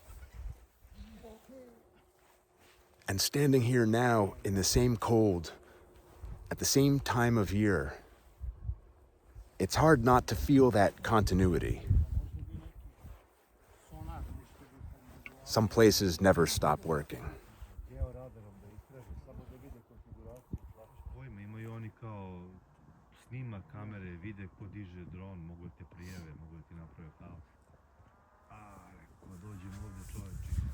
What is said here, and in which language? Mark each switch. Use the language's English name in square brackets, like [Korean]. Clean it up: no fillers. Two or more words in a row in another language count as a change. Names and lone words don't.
[English] And standing here now in the same cold, at the same time of year, it's hard not to feel that continuity. Some places never stop working. [Serbian] Imaju oni kao snima kamere, vide ko diže dron, mogu te prijave, mogu ti naprave haos. Ko dođem ovdje čovječe.